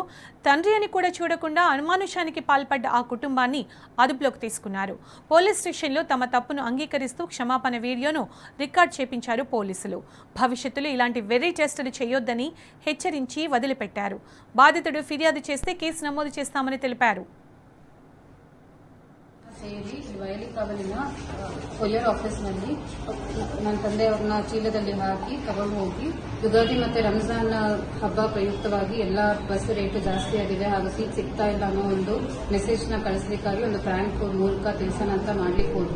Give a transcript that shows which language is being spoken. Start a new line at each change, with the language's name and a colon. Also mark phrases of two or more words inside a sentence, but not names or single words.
Telugu: తండ్రి అని కూడా చూడకుండా అనుమానుషానికి పాల్పడ్డ ఆ కుటుంబాన్ని అదుపులోకి తీసుకున్నారు. పోలీస్ స్టేషన్లో తమ తప్పును అంగీకరిస్తూ క్షమాపణ వీడియోను రికార్డ్ చేపించారు పోలీసులు. భవిష్యత్తులో ఇలాంటి వెర్రి చేష్టలు చేయొద్దని హెచ్చరించి వదిలిపెట్టారు. బాధితుడు ఫిర్యాదు చేస్తే కేసు నమోదు చేస్తామని తెలిపారు.
Kannada: ಸೇರಿ ವಯಲಿ ಕಾವಲಿನ ಕೊರಿಯರ್ ಆಫೀಸ್ನಲ್ಲಿ ನನ್ನ ತಂದೆಯವ್ರನ್ನ ಚೀಲದಲ್ಲಿ ಹಾಕಿ ತಗೊಂಡು ಹೋಗಿ ಯುಗಾದಿ ಮತ್ತೆ ರಂಜಾನ್ ಹಬ್ಬ ಪ್ರಯುಕ್ತವಾಗಿ ಎಲ್ಲ
English: bus rate
Kannada: ಜಾಸ್ತಿ ಆಗಿದೆ ಹಾಗೂ ಸೀಟ್ ಸಿಗ್ತಾ ಇಲ್ಲ ಅನ್ನೋ ಒಂದು ಮೆಸೇಜ್ನ ಕಳಿಸ್ಲಿಕ್ಕಾಗಿ ಒಂದು ಪ್ರ್ಯಾಂಕ್ ಮೂಲಕ ತಿಳಿಸೋಣ ಅಂತ ಮಾಡ್ಲಿಕ್ಕೆ ಹೋದ್ವಿ.